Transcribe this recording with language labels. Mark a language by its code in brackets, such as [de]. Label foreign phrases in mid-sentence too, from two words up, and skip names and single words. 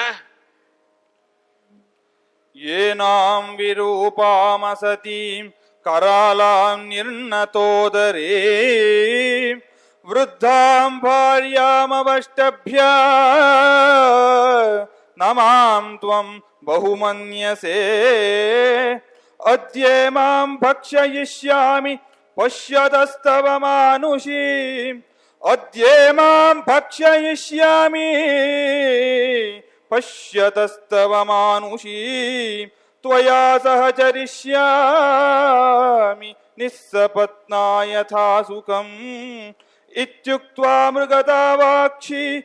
[sa] ಏನಾಂ ವಿರೂಪಾಮಸತೀಂ ಕರಾಲಾಂ ನಿರ್ಣತೋದರೇ ವೃದ್ಧಾಂ ಭಾರ್ಯಾಮವಷ್ಟಭ್ಯ ನಮಾಂ ತ್ವಂ ಬಹುಮನ್ಯಸೇ ಅದ್ಯೇ ಮಾಂ ಭಕ್ಷಯಿಷ್ಯಾಮಿ ಪಶ್ಯತಸ್ತವ ಮಾನುಷೀಂ ಅದ್ಯೇ ಮಾಂ ಭಕ್ಷಯಿಷ್ಯಾಮಿ ಪಶ್ಯತಸ್ತವ ಮಾನುಷೀಂ ತ್ವಯಾ ಸಹ ಚರಿಷ್ಯಾಮಿ ನಿಸ್ಸಪತ್ನಾ ಯಥಾ ಸುಖಂ ಇತ್ಯುಕ್ತ್ವಾ ಮೃಗತಾವಾಕ್ಷಿ